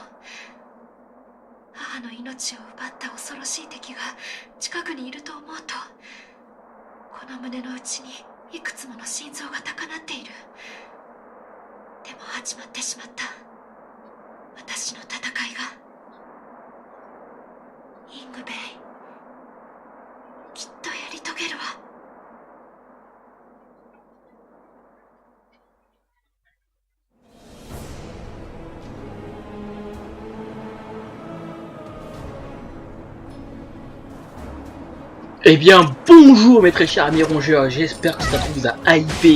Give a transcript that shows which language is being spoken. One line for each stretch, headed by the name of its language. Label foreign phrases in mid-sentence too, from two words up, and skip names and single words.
Japanese: 母の命を奪った恐ろしい敵が近くにいると思うと、この胸の内にいくつもの心臓が高鳴っている。でも始まってしまった。私の戦いが。イングベイ、きっとやり遂げるわ。
French: Eh bien, bonjour mes très chers amis rongeurs, j'espère que ça vous a hypé.